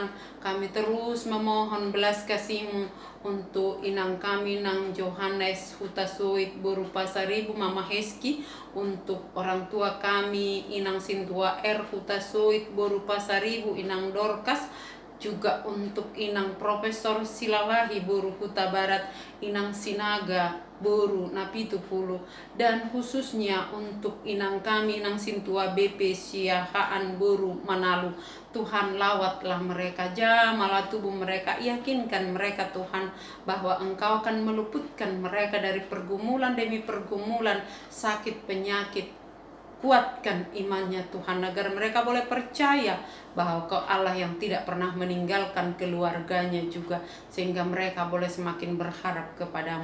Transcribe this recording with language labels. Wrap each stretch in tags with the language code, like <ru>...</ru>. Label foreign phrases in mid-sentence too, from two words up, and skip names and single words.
<id>Kami terus memohon belas kasih-Mu untuk inang kami, Nang Johannes Hutasuit berupa 1000, Mama Heski, untuk orang tua kami, Inang Sintua R Hutasuit berupa 1000, Inang Dorcas, juga untuk Inang Profesor Silalahi Buru Huta Barat, Inang Sinaga Buru Napitu Pulu, dan khususnya untuk Inang kami, Inang Sintua BP Siahaan Buru Manalu. Tuhan, lawatlah mereka, jamalah tubuh mereka, yakinkan mereka Tuhan bahwa Engkau akan meluputkan mereka dari pergumulan demi pergumulan, sakit, penyakit. Kuatkan imannya Tuhan, agar mereka boleh percaya bahwa Kau Allah yang tidak pernah meninggalkan keluarganya juga, sehingga mereka boleh semakin berharap kepadamu.</id>